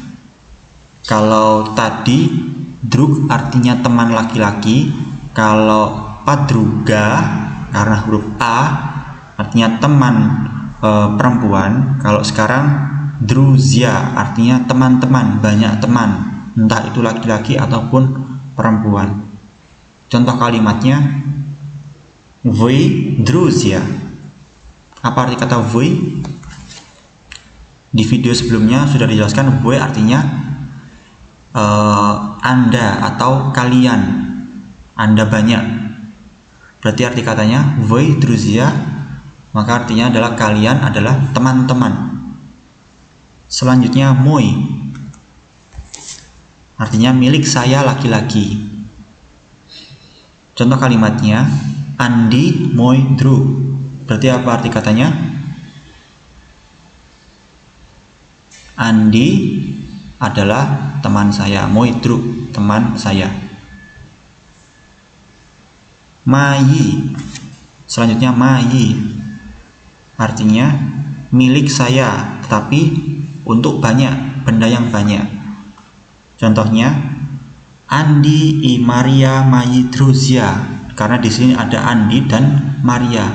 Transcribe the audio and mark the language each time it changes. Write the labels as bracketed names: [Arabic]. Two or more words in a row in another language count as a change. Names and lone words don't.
[Indonesian] Kalau tadi drug artinya teman laki-laki, kalau padruga karena huruf A artinya teman perempuan. Kalau sekarang друзья artinya teman-teman, banyak teman, entah itu laki-laki ataupun perempuan. Contoh kalimatnya [Russian] вы друзья. [Indonesian] Apa arti kata вы? Di video sebelumnya sudah dijelaskan вы artinya Anda atau kalian, Anda banyak. Berarti arti katanya [Russian] вы друзья, [Indonesian] maka artinya adalah kalian adalah teman-teman. Selanjutnya мой, artinya milik saya laki-laki. Contoh kalimatnya Andi [Russian] мой друг. [Indonesian] Berarti apa arti katanya? Andi adalah teman saya, [Russian] мой друг, [Indonesian] teman saya. Mayi, selanjutnya Mayi, artinya milik saya, tetapi untuk banyak, benda yang banyak. Contohnya [Russian] Анди и Мария мои друзья, [Indonesian] karena di sini ada Andi dan Maria.